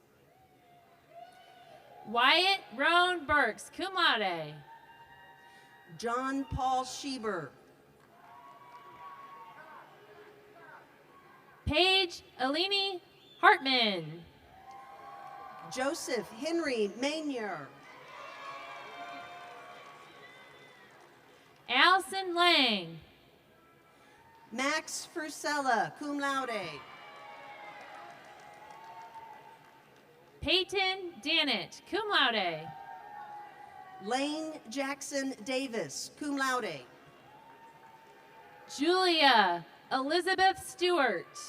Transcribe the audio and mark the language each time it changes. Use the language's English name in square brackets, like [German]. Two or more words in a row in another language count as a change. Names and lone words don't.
[English] Wyatt Roan Burks, [Latin] cum laude. [English] John Paul Schieber. Paige Alini Hartman. Joseph Henry Maynier. Allison Lang. Max Fusella, [Latin] cum laude. [English] Peyton Dannett, [Latin] cum laude. [English] Lane Jackson Davis, [Latin] cum laude. [English] Julia Elizabeth Stewart.